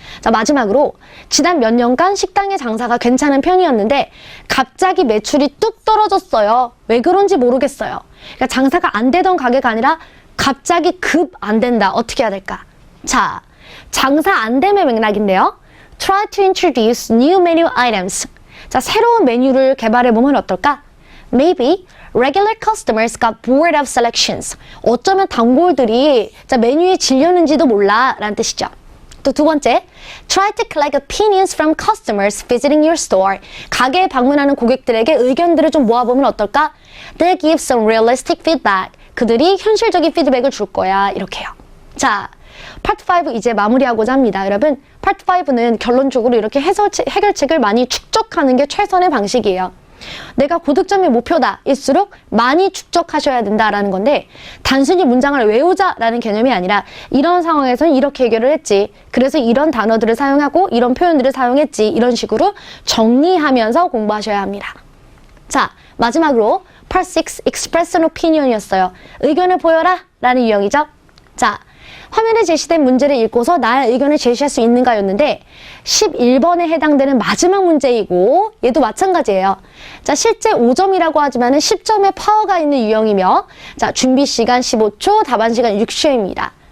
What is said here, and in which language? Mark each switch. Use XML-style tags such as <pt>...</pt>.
<ko>자, 마지막으로 지난 몇 년간 식당의 장사가 괜찮은 편이었는데 갑자기 매출이 뚝 떨어졌어요. 왜 그런지 모르겠어요. 그러니까 장사가 안 되던 가게가 아니라 갑자기 급 안 된다. 어떻게 해야 될까? 자, 장사 안 됨의 맥락인데요.</ko> <en>Try to introduce new menu items.</en> <ko>자, 새로운 메뉴를 개발해보면 어떨까?</ko> <en>Maybe regular customers got bored of selections.</en> <ko>어쩌면 단골들이 자, 메뉴에 질렸는지도 몰라 라는 뜻이죠. 또 두 번째,</ko> <en>try to collect opinions from customers visiting your store.</en> <ko>가게에 방문하는 고객들에게 의견들을 좀 모아보면 어떨까?</ko> <en>They'll give some realistic feedback.</en> <ko>그들이 현실적인 피드백을 줄 거야. 이렇게요. 자, 파트 5 이제 마무리하고자 합니다. 여러분, 파트 5는 결론적으로 이렇게 해결책을 많이 축적하는 게 최선의 방식이에요. 내가 고득점이 목표다 일수록 많이 축적하셔야 된다라는 건데, 단순히 문장을 외우자라는 개념이 아니라 이런 상황에서는 이렇게 해결을 했지, 그래서 이런 단어들을 사용하고 이런 표현들을 사용했지, 이런 식으로 정리하면서 공부하셔야 합니다. 자, 마지막으로 Part 6 Express an Opinion이었어요. 의견을 보여라 라는 유형이죠. 자, 화면에 제시된 문제를 읽고서 나의 의견을 제시할 수 있는가 였는데 11번에 해당되는 마지막 문제이고, 얘도 마찬가지예요. 자, 실제 5점이라고 하지만 10점의 파워가 있는 유형이며, 자, 준비 시간 15초, 답안 시간 6초입니다.</ko>